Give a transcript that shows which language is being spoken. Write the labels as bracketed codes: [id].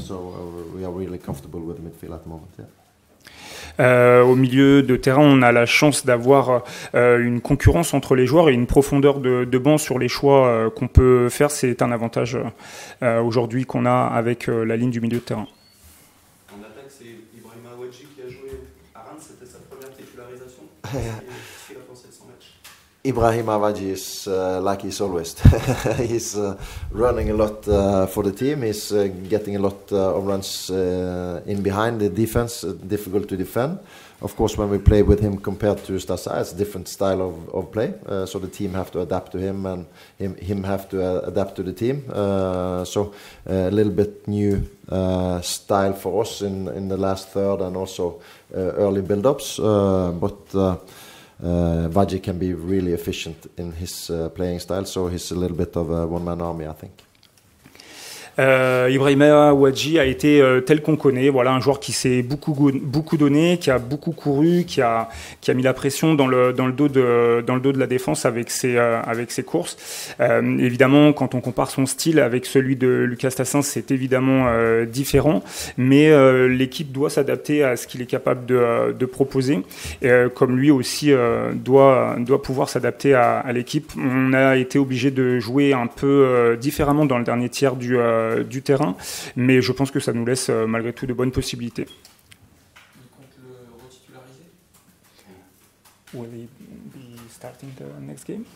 [en] So we are really comfortable with the midfield at the moment. Yeah. [fr] Au milieu de terrain, on a la chance d'avoir une concurrence entre les joueurs et une profondeur de banc sur les choix qu'on peut faire. C'est un avantage aujourd'hui qu'on a avec la ligne du milieu de terrain. En attaque, c'est Ibrahim Awadji qui a joué à Reims. C'était sa première titularisation. Qu'est-ce qu'il a pensé de son match? [en] Ibrahim Awadji is like he's always. He's running a lot for the team. He's getting a lot of runs in behind the defense, difficult to defend. Of course, when we play with him compared to Stasa, it's a different style of play. So the team have to adapt to him, and him have to adapt to the team. So a little bit new style for us in the last third and also early build-ups. But Wadji can be really efficient in his playing style, so he's a little bit of a one-man army, I think. [fr] Ibrahima Wadji a été tel qu'on connaît, voilà, un joueur qui s'est beaucoup donné, qui a beaucoup couru, qui a mis la pression dans le dos de la défense avec ses courses. Évidemment, quand on compare son style avec celui de Lucas Tassin, c'est évidemment différent, mais l'équipe doit s'adapter à ce qu'il est capable de proposer, comme lui aussi doit pouvoir s'adapter à l'équipe. On a été obligé de jouer un peu différemment dans le dernier tiers du terrain, mais je pense que ça nous laisse malgré tout de bonnes possibilités. Il compte le retitulariser? [en] Will he be starting the next game?